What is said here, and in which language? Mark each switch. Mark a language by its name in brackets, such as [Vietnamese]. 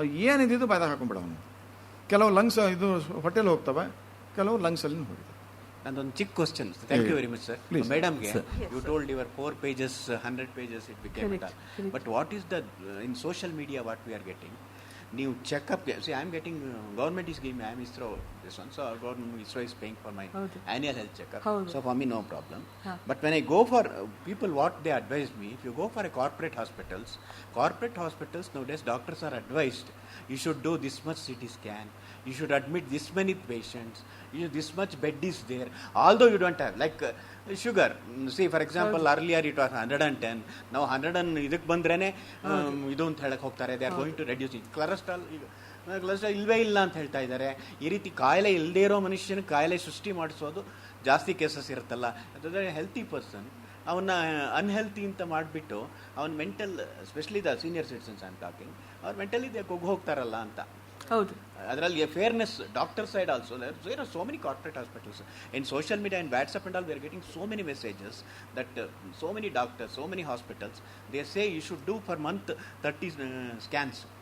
[Kannada] ಏನಿದ್ದು ಬಾಯ್ದಾಗ ಹಾಕೊಂಡ್ಬಿಡ ಅವನು. ಕೆಲವು ಲಂಗ್ಸ್ ಇದು ಹೊಟ್ಟೆಲಿ ಹೋಗ್ತವೆ, ಕೆಲವು ಲಂಗ್ಸಲ್ಲಿ ಹೋಗಿವೆ. ನಂದೊಂದು ಚಿಕ್ಕ question. [English] Thank you very much sir. ಮೇಡಮ್ಗೆ you told your 4 pages 100 pages it became that. But what is the in social media what we are getting? ನೀವು checkup, see I am getting, government is giving, I am ISRO this one, so government ISRO is paying for my annual health checkup. So for me no problem. But when I go for people, what they advise me, if you go for a corporate hospitals nowadays doctors are advised you should do this much CT scan, you should admit this many patients, this much bed is there, although you don't have like sugar. See for example earlier it was 110, now 100 and [Kannada] ಇದಕ್ಕೆ ಬಂದ್ರೇನೆ ಇದು ಅಂತ ಹೇಳಕ್ ಹೋಗ್ತಾರೆ. [English] they are going to reduce it. [Kannada] cholesterol ಇಲ್ವೇ ಇಲ್ಲ ಅಂತ ಹೇಳ್ತಾ ಇದ್ದಾರೆ. ಈ ರೀತಿ ಕಾಯಿಲೆ ಇಲ್ಲದೇ ಇರೋ ಮನುಷ್ಯನ ಕಾಯಿಲೆ ಸೃಷ್ಟಿ ಮಾಡಿಸೋದು ಜಾಸ್ತಿ ಕೇಸಸ್ ಇರುತ್ತಲ್ಲ. ಅದಾದರೆ ಹೆಲ್ತಿ ಪರ್ಸನ್ ಅವನ್ನ ಅನ್ಹೆಲ್ತಿ ಅಂತ ಮಾಡಿಬಿಟ್ಟು ಅವನ mental, [English] especially the senior citizens I am talking, [Kannada] ಅವ್ರು ಮೆಂಟಲಿ ಕೊಗ್ಗು ಹೋಗ್ತಾರಲ್ಲ ಅಂತ. ಹೌದು, [English] ಅದರಲ್ಲಿ fairness doctor side also. There are so many corporate hospitals in social media and WhatsApp and all, we are getting so many messages that so many doctors, so many hospitals, they say you should do per month 30 scans.